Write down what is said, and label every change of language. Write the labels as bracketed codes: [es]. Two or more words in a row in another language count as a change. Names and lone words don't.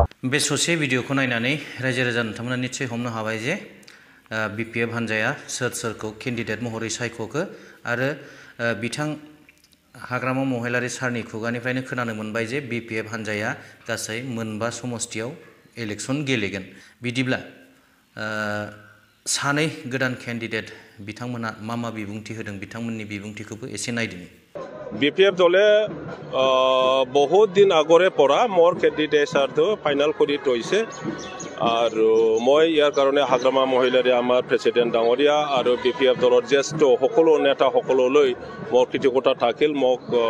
[brx] बे ससे भिडिअखौ नायनानै रायजो राजा नोंथांमोना निश्चय हमनो हाबाय जे बिपिएफ हान्जाया सोरखौ केन्डिडेट महरै सायख'खो आरो बिथां हाग्रामा महिलारि सारनि खुगानिफ्रायनो खोनानो मोनबाय जे बिपिएफ हान्जाया गासै मोनबा समस्तियाव इलेक्सन गेलेगोन। बिदिब्ला सानै गोदान केन्डिडेट बिथांमोना मा बिबुंथि होदों बिथांमोननि बिबुंथिखौबो एसे नायदिनि। [as] বিপিএফ দলে বহুত দিন আগৰে পৰা মোৰ কেণ্ডিডেটছটো ফাইনেল কৰি থৈছে আৰু মই ইয়াৰ কাৰণে হাগ্ৰামা মহিলাৰী আমাৰ প্ৰেচিডেণ্ট ডাঙৰীয়া আৰু বিপিএফ দলৰ জ্যেষ্ঠ সকলো নেতাসকললৈ মোৰ কৃতজ্ঞতা থাকিল মোক